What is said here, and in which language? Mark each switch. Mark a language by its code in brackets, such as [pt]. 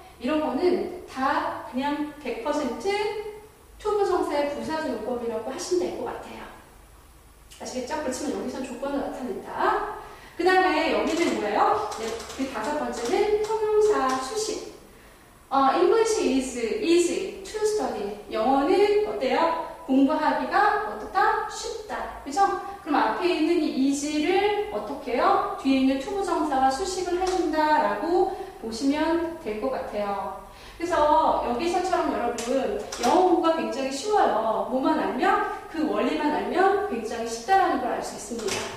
[ko] 이런 거는 다 그냥 100% 투부정사의 부사적 용법이라고 하시면 될 것 같아요. 아시겠죠? 그렇지만 여기서 조건을 나타낸다. 그 다음에 여기는 뭐예요? 네, 그 다섯 번째는 형용사 수식. [en] English is easy to study. [ko] 영어는 어때요? 공부하기가 어떻다? 쉽다. 그죠? 그럼 앞에 있는 이 easy를 어떻게 해요? 뒤에 있는 투부정사와 수식을 해준다라고 보시면 될 것 같아요. 그래서 여기서처럼 여러분 영어 공부가 굉장히 쉬워요. 뭐만 알면 그 원리만 알면 굉장히 쉽다라는 걸 알 수 있습니다.